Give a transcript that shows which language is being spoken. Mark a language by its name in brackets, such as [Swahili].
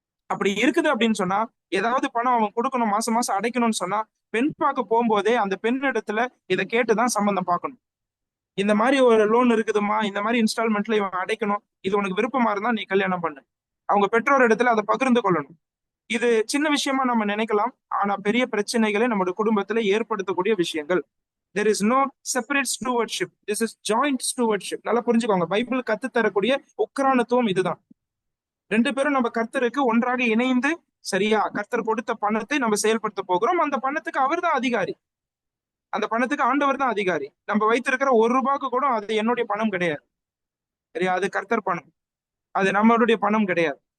[Tamil] அப்படி இருக்குது அப்படின்னு சொன்னா, ஏதாவது பணம் அவன் கொடுக்கணும், மாசம் மாசம் அடைக்கணும்னு சொன்னா, பெண் பார்க்க போகும்போதே அந்த பெண் இடத்துல இதை கேட்டுதான் சம்பந்தம் பார்க்கணும். இந்த மாதிரி ஒரு லோன் இருக்குதுமா, இந்த மாதிரி இன்ஸ்டால்மெண்ட்ல இவன் அடைக்கணும், இது உனக்கு விருப்பமா இருந்தா நீ கல்யாணம் பண்ணு. அவங்க பெற்றோர் இடத்துல அதை பகிர்ந்து கொள்ளணும். இது சின்ன விஷயமா நம்ம நினைக்கலாம், ஆனா பெரிய பிரச்சனைகளை நம்முடைய குடும்பத்துல ஏற்படுத்தக்கூடிய விஷயங்கள். [English] There is no separate stewardship. This is joint stewardship. [Tamil] நல்லா புரிஞ்சுக்கோங்க. பைபிள் கத்து தரக்கூடிய உக்ரானத்துவம் இதுதான். 2 பேரும் நம்ம கர்த்தருக்கு ஒன்றாக இணைந்து, சரியா, கர்த்தர் கொடுத்த பணத்தை நம்ம செயல்படுத்த போகிறோம். அந்த பணத்துக்கு அவர் தான் அதிகாரி, அந்த பணத்துக்கு ஆண்டவர் தான் அதிகாரி. நம்ம வைத்திருக்கிற ₹1 கூட அது என்னுடைய பணம் கிடையாது. சரியா, அது கர்த்தர் பணம், அது நம்மளுடைய பணம் கிடையாது.